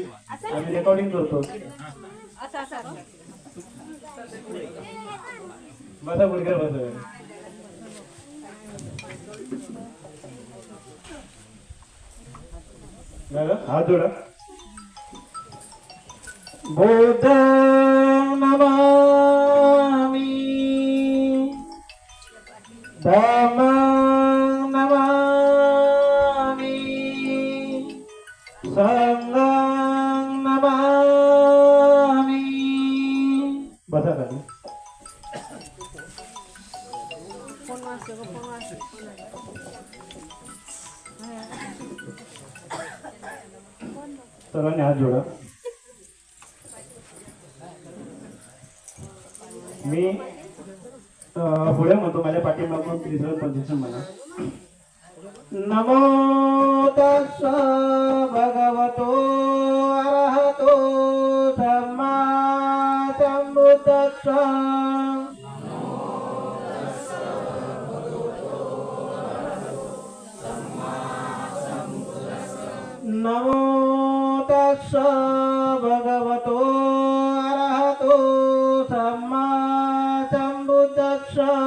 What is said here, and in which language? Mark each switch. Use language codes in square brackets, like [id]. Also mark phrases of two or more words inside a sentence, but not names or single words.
[mr] आम्ही रेकॉर्डिंग करतो. बसा गुडघ्यावर बसा. हात जोडा. [pi] बुद्ध नमामि धम्मं नमामि संघं नमामि. [mr] बसा खाली. सर्वांनी हात जोडा. मी पुढे म्हणतो, माझ्या पाठीमागून त्रिसर पंचेशन म्हणा. [pi] नमो तस्स भगवतो अरहतो सम्मा संबुद्धस्स. नमो तस्स भगवतो अरहतो सम्मा संबुद्धस्स.